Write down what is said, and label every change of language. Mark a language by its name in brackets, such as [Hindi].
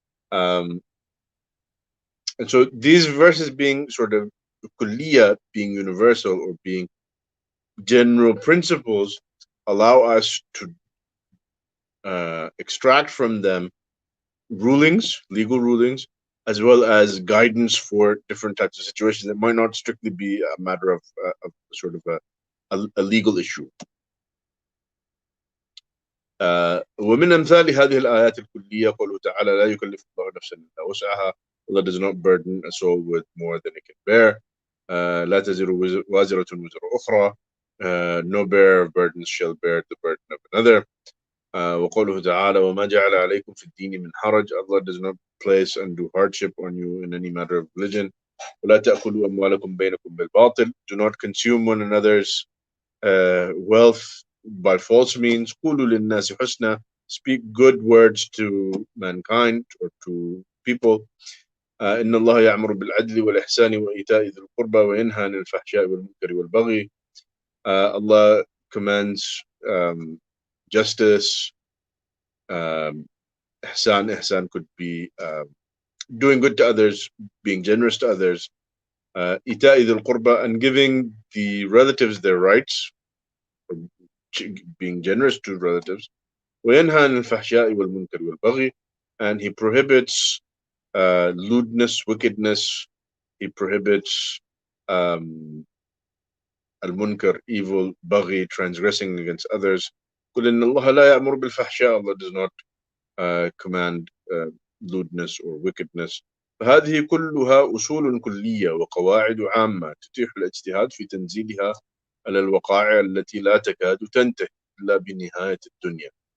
[English] And so these verses being sort of kulliya, being universal or being general principles, allow us to extract from them rulings, legal rulings, as well as guidance for different types of situations that might not strictly be a matter of sort of a legal issue. [Arabic] ومن أمثال هذه الآيات الكلية قوله تعالى لا يكلف الله نفسا إلا وسعها. [English] Allah does not burden a soul with more than it can bear. [Arabic] لا تزر وازرة وزر أخرى. [English] No bearer of burdens shall bear the burden of another. [Arabic] وقوله تعالى وما جعل عليكم في الدين من حرج. [English] Allah does not place undue hardship on you in any matter of religion. [Arabic] ولا تأكلوا أموالكم بينكم بالباطل. [English] Do not consume one another's wealth by false means. [Arabic] قولوا للناس حسنا. [English] Speak good words to mankind or to people. [Arabic] إن الله يأمر بالعدل والإحسان وإيتاء ذي القربى وينهى عن الفحشاء والمنكر والبغي. [English] Allah commands justice. Ihsan could be doing good to others, being generous to others. [Arabic] إيتاء ذي القربى, [English] and giving the relatives their rights, or being generous to relatives. [Arabic] وينهى عن الفحشاء والمنكر والبغي, [English] and he prohibits lewdness, wickedness. He prohibits al-munkar, evil, baghi, transgressing against others. [Arabic] قل إن الله لا يأمر بالفحشاء. [English] Allah does not command lewdness or wickedness. [Arabic] فهذه كلها أصول كلية وقواعد عامة تتيح الاجتهاد في تنزيلها على الوقائع التي لا تكاد تنتهي إلا بنهاية الدنيا.